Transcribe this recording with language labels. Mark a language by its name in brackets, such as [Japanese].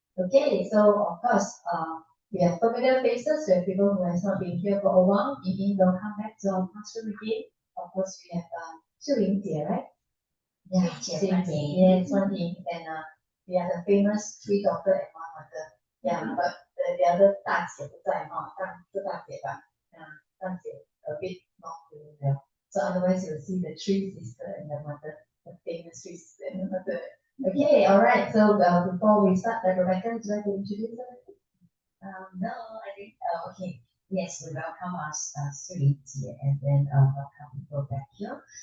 [English] Okay, so of course, we have familiar faces. We have people who has not been here for a while. Maybe they'll come back to our classroom again. Of course, we have Xu Ying right? Yeah, yes, Wan Ying, and we are the famous 3 daughter and 1 mother. Yeah, but the other [Chinese] 大姐不在哈，是大姐吧？ [English] 大姐 a bit not feeling well. So otherwise you'll see the 3 sister and the mother, the famous 3 sister and the mother. Okay, all right. So before we start, Rebecca, would you like to introduce her? No, I think, okay. Yes, we welcome us, Sri, and then welcome people back here.